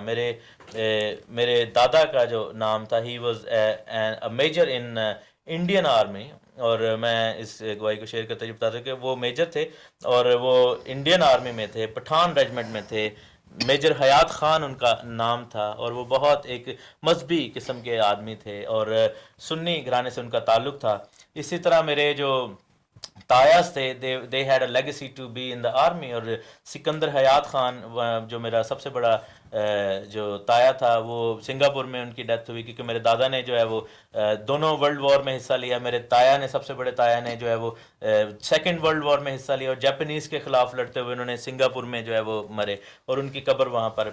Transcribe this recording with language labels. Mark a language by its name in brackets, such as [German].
[Urdu] میرے دادا کا جو نام تھا, [English] he was a major in [Urdu] Indian army, اور میں اس گواہی کو شیئر کرتے ہوئے بتاتا ہوں کہ وہ میجر تھے اور وہ انڈین آرمی میں تھے, پٹھان ریجمنٹ میں تھے. میجر حیات خان ان کا نام تھا, اور وہ بہت ایک مذہبی قسم کے آدمی تھے اور سنی گھرانے سے ان کا تعلق تھا. اسی طرح میرے جو تایاز تھے, [English] they had a legacy to be in the army. [Urdu] اور سکندر حیات خان جو میرا سب سے بڑا جو تایا تھا, وہ سنگاپور میں ان کی ڈیتھ ہوئی کیونکہ میرے دادا نے جو ہے وہ دونوں ورلڈ وار میں حصہ لیا. میرے تایا نے, سب سے بڑے تایا نے جو ہے وہ سیکنڈ ورلڈ وار میں حصہ لیا, اور جاپنیز کے خلاف لڑتے ہوئے انہوں نے سنگاپور میں جو ہے وہ مرے, اور ان کی قبر وہاں پر.